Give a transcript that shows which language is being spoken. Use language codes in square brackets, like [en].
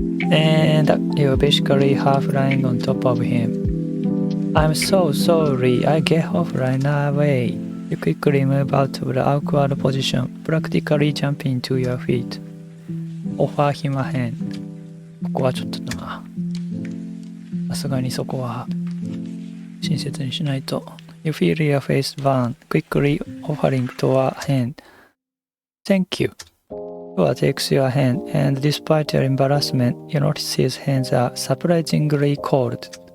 [en] And you're basically half lying on top of him. I'm so sorry, I get off right away. You quickly move out of the awkward position, practically jumping to your feet. Offer him a hand. [ja] ここはちょっとな。さすがにそこは親切にしないと。 [en] You feel your face burn, quickly offering Towa a hand. Thank you. Towa takes your hand, and despite your embarrassment, you notice his hands are surprisingly cold.